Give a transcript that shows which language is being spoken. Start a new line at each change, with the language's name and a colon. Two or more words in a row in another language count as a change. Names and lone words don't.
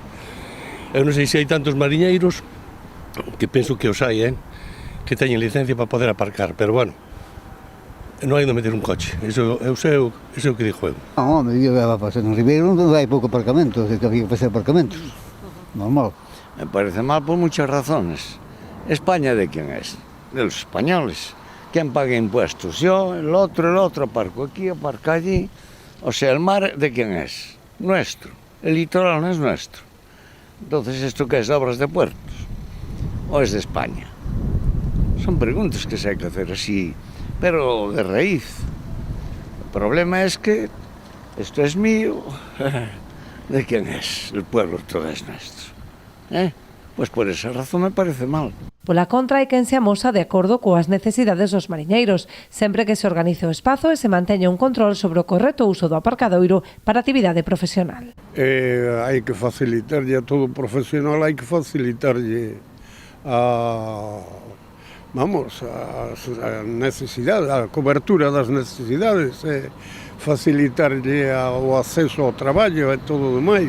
Galician: Eu non sei se hai tantos mariñeiros, que penso que os hai, que teñen licencia para poder aparcar, pero bueno, non hai onde meter un coche, eso é o que dixo eu. Non, home, eu va pasar en Ribeiro non hai pouco aparcamento, que había que facer aparcamentos, normal.
Spanish: Me parece mal por muchas razones. España de quién es? De los españoles. ¿Quién paga impuestos? Yo, el otro aparco aquí, aparco allí. O sea, el mar de quién es? Nuestro. El litoral no es nuestro. Entonces, ¿esto qué es? ¿Obras de puertos? ¿O es de España? Son preguntas que se hay que hacer así, pero de raíz. El problema es que esto es mío. ¿De quién es? El pueblo todo es nuestro. Pues por esa razón me parece mal.
Galician: Pola contra, hai quen se amosa de acordo coas necesidades dos mariñeiros, sempre que se organice o espazo e se manteña un control sobre o correcto uso do aparcadoiro para actividade profesional. Hai que facilitarlle a todo profesional, hai que facilitarlle a necesidade, a cobertura das necesidades, facilitarlle o acceso ao traballo e todo o demais.